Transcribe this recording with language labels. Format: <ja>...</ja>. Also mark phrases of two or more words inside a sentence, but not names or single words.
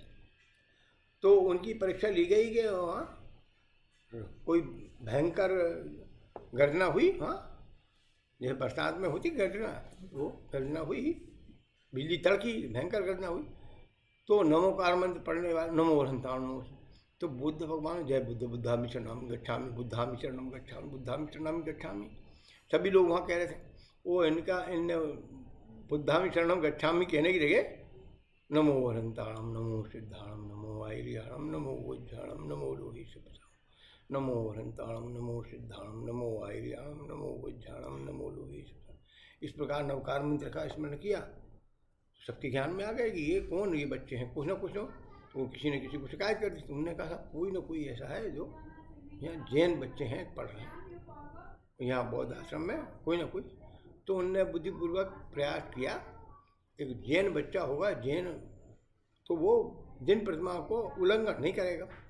<hi>तो उनकी परीक्षा ली गई कि वहाँ कोई भयंकर गर्जना हुई। हाँ, जैसे बरसात में होती गर्जना, वो गर्जना हुई, बिजली तड़की, भयंकर गर्जना हुई। तो नमो कार मंत्र पढ़ने वाले,</hi> <pra>नमो हंताणु,</pra> <hi>तो बुद्ध भगवान जय बुद्ध</hi> <pi>बुद्धामि शरणम गच्छामि बुद्धामि शरणम गच्छामि बुद्धामि शरणम गच्छामि,</pi> <hi>सभी लोग वहाँ कह रहे थे। वो इन</hi> <pi>बुद्धामि शरणम गच्छामि</pi> <hi>कहने की जगह</hi> <pra>नमो वरंताणम नमो सिद्धाणम नमो आयर्याणम नमो वज्राणम नमो लोही सुपथाम नमो वरंताणम नमो सिद्धाणम नमो आयर्याणम नमो वज्राणम नमो लोही सुपथाम,</pra> <hi>इस प्रकार नवकार मंत्र का स्मरण किया। सबके ज्ञान में आ गया कि ये कौन, ये बच्चे हैं, कुछ ना कुछ हो। तो किसी न किसी को शिकायत कर दी। तो उन्होंने कहा कोई ना कोई ऐसा है जो यहाँ जैन बच्चे हैं पढ़ रहे हैं यहाँ बौद्ध आश्रम में, कोई ना कोई। तो उनने बुद्धिपूर्वक प्रयास किया, एक जैन बच्चा होगा, जैन, तो वो जैन प्रतिमा को उल्लंघन नहीं करेगा।</hi>